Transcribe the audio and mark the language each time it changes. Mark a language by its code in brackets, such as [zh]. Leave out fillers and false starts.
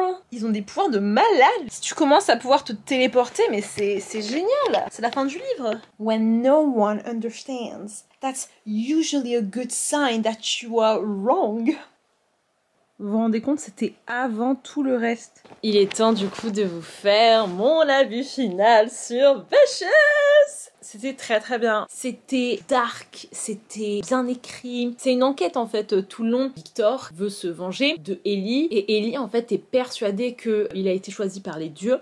[fr] Ils ont des pouvoirs de malade. Si tu commences à pouvoir te téléporter, mais c'est génial. C'est la fin du livre. [en] When no one understands, that's usually a good sign that you are wrong. [fr] Vous vous rendez compte, c'était avant tout le reste. Il est temps du coup de vous faire mon avis final sur Vicious. C'était très très bien. C'était dark, c'était bien écrit. C'est une enquête en fait tout le long. Victor veut se venger de Ellie et Ellie en fait est persuadée qu'il a été choisi par les dieux.